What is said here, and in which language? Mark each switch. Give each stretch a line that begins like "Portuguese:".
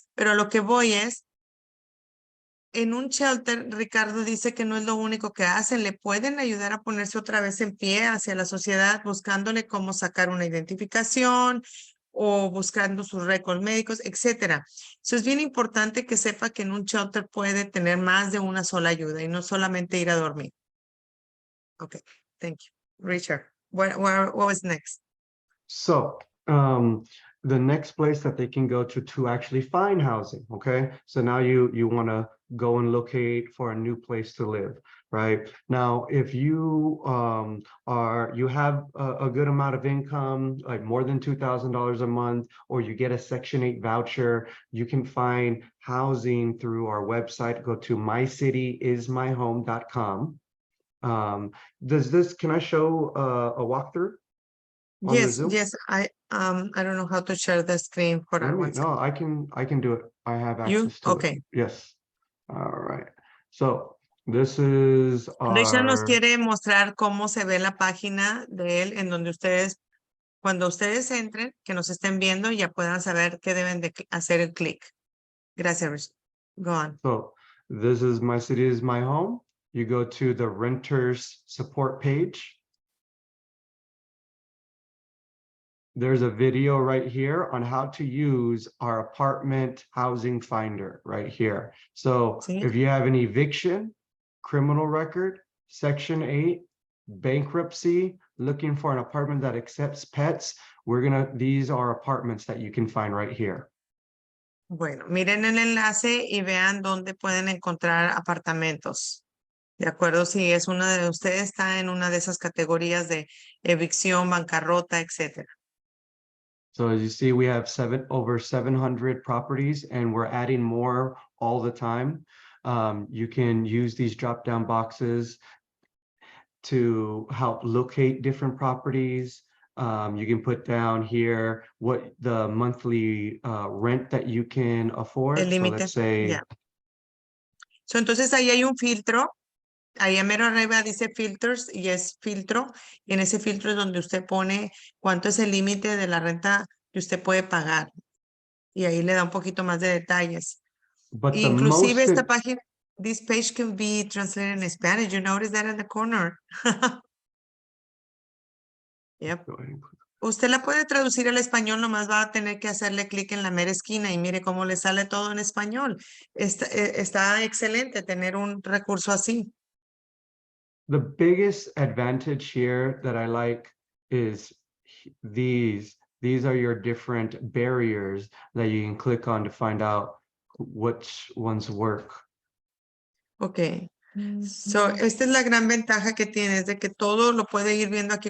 Spanish: Pero a lo que voy es, en un shelter, Ricardo dice que no es lo único que hacen, le pueden ayudar a ponerse otra vez en pie hacia la sociedad, buscándole cómo sacar una identificación o buscando sus récords médicos, etcétera. Eso es bien importante que sepa que en un shelter puede tener más de una sola ayuda y no solamente ir a dormir.
English: Okay, thank you. Richard, what was next? So, the next place that they can go to actually find housing, okay? So now you want to go and locate for a new place to live, right? Now, if you you have a good amount of income, like more than $2,000 a month, or you get a Section 8 voucher, you can find housing through our website. Go to mycityismyhome.com. Can I show a walkthrough on the Yes, Zoom? yes, I don't know how to share the screen for Let me, one second. no, I can do it. I have You? access to it. Okay. Yes. All right. So this is
Spanish: Richard nos
English: our,
Spanish: quiere mostrar cómo se ve la página de él, en donde ustedes, cuando ustedes entren, que nos estén viendo, ya puedan saber qué deben de hacer el clic. Gracias, Richard.
English: Go on. so this is My City is My Home. You go to the renters support page. There's a video right here on how to use our apartment housing finder right here. So
Spanish: ¿Sí?
English: if you have an eviction, criminal record, Section 8, bankruptcy, looking for an apartment that accepts pets, these are apartments that you can find right here.
Spanish: Bueno, miren el enlace y vean dónde pueden encontrar apartamentos. De acuerdo, si es una de ustedes está en una de esas categorías de evicción, bancarrota, etcétera.
English: So as you see, we have over 700 properties, and we're adding more all the time. You can use these drop-down boxes to help locate different properties. You can put down here what the monthly rent that you can afford.
Spanish: El
English: So
Spanish: límite,
English: let's say,
Spanish: ya. So, entonces ahí hay un filtro. Ahí a mero arriba dice filters y es filtro. Y en ese filtro es donde usted pone cuánto es el límite de la renta que usted puede pagar. Y ahí le da un poquito más de detalles.
English: but the
Spanish: Inclusive
English: most,
Spanish: esta página,
English: this page can be translated in Spanish. You notice that in the corner. Yep.
Spanish: Usted la puede traducir al español, nomás va a tener que hacerle clic en la mera esquina y mire cómo le sale todo en español. Está excelente tener un recurso así.
English: the biggest advantage here that I like is these are your different barriers that you can click on to find out which ones work. Ok.
Spanish: So, esta es la gran ventaja que tiene, es de que todo lo puede ir viendo aquí.